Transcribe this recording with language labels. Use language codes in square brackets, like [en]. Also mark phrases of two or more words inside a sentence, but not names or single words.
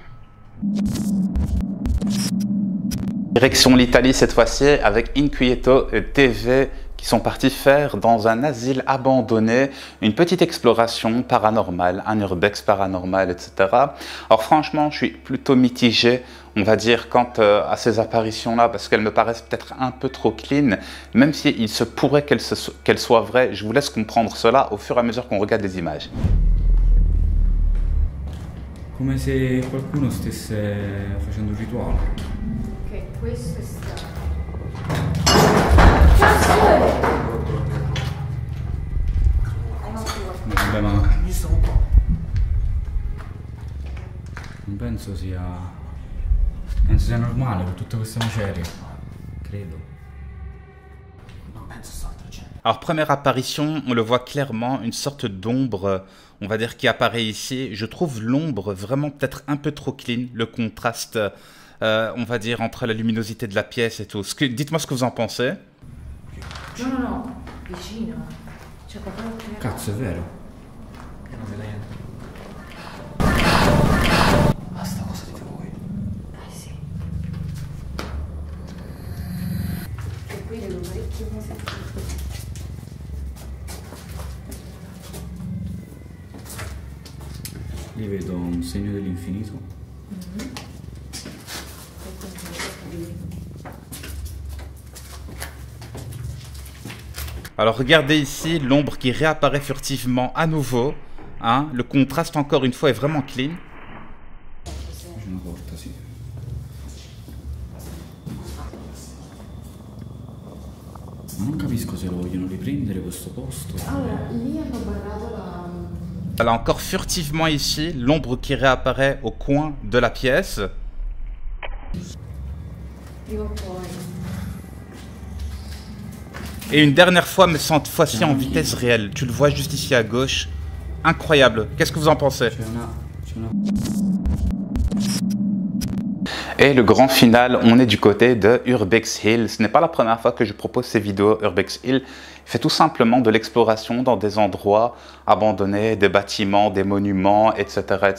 [fr] Direction l'Italie cette fois-ci avec Inquieto TV qui sont partis faire dans un asile abandonné une petite exploration paranormale, un urbex paranormal, etc. Alors franchement, je suis plutôt mitigé, on va dire, quant à ces apparitions-là, parce qu'elles me paraissent peut-être un peu trop clean, même s'il se pourrait qu'elles soient vraies. Je vous laisse comprendre cela au fur et à mesure qu'on regarde les images. [it] Come se qualcuno stesse facendo un rituale. Ok, questo è stato. Vabbè, ma non penso sia normale con tutte queste macerie, credo. Non penso soltanto c'è. [fr] Alors première apparition, on le voit clairement, une sorte d'ombre, on va dire, qui apparaît ici. Je trouve l'ombre vraiment peut-être un peu trop clean, le contraste, on va dire, entre la luminosité de la pièce et tout. Dites-moi ce que vous en pensez. [it] No, vicino. C'è qualcuno che... Cazzo, è vero? Non vedo niente. Basta, cosa dite voi? Sì. E qui le orecchie mi sentite. Lì vedo un segno dell'infinito. [fr] Alors regardez ici l'ombre qui réapparaît furtivement à nouveau. Hein, le contraste encore une fois est vraiment clean. [it] C'è una porta, sì. Ma non capisco se lo vogliono riprendere questo posto. Allora, lì hanno barrato la... [fr] Voilà encore furtivement ici l'ombre qui réapparaît au coin de la pièce. [it] Prima o poi. [fr] Et une dernière fois, mais cette fois-ci en vitesse réelle. Tu le vois juste ici à gauche. Incroyable. Qu'est-ce que vous en pensez? [it] C'è una... [fr] Et le grand final, on est du côté de Urbex Hill. Ce n'est pas la première fois que je propose ces vidéos. Urbex Hill fait tout simplement de l'exploration dans des endroits abandonnés, des bâtiments, des monuments, etc., etc.